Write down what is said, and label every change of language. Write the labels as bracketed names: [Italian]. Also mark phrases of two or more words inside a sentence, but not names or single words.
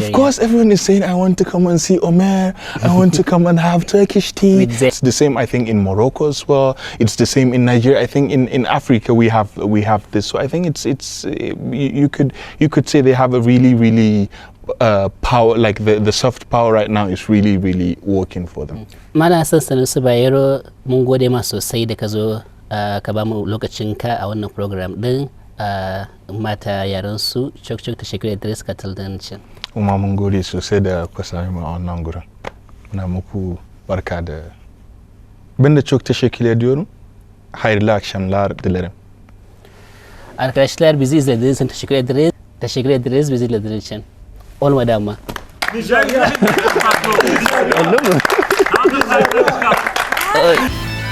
[English] Of course, everyone is saying, I want to come and see Omer. I want to come and have Turkish tea. It's the same, I think, in Morocco as well. It's the same in Nigeria. I think in Africa we have this. So I think it's you could say they have a really power, like the soft power right now is really working for them. [Hausa] Mana san Sanusi Bayero, mun gode ma sosai da ka zo ka ba mu lokacinka a wannan program din. Mata yaran su [Turkish] çok teşekkür ederiz katıldığın için. [Hausa] Kuma mun gode sosai da kuka sami mu a wannan gurin. Muna muku barka da. [Turkish] Ben de çok teşekkür ediyorum. Hayırlı akşamlar dilerim. Arkadaşlar bizi izlediğiniz için teşekkür ederiz. Teşekkür ederiz bizi izlediğiniz için. Olmadı ama. Nijerya. Oldu mu?